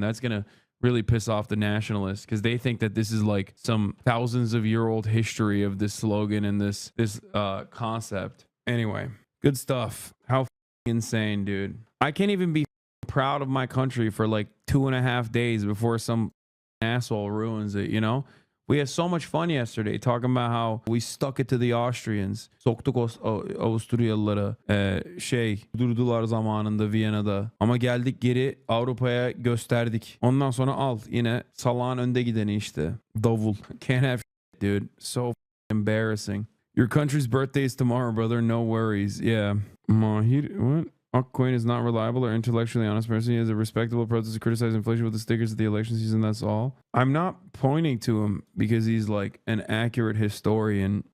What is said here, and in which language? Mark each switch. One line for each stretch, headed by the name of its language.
English: That's going to really piss off the nationalists because they think that this is like some thousands of year old history of this slogan and this concept. Anyway, good stuff. How insane, dude. I can't even be proud of my country for like 2.5 days before some asshole ruins it, you know? We had so much fun yesterday talking about how we stuck it to the Austrians.
Turkish: Soktuk Avusturyalılara durdular zamanında Viyana'da. Ama geldik geri Avrupa'ya gösterdik. Ondan sonra al yine salağın önde gideni işte.
English: Davul. Can't have shit, dude. So embarrassing. Your country's birthday is tomorrow, brother. No worries. Yeah. Mahir, what? Coin is not reliable or intellectually honest person. He has a respectable protest to criticize inflation with the stickers at the election season. That's all. I'm not pointing to him because he's like an accurate historian.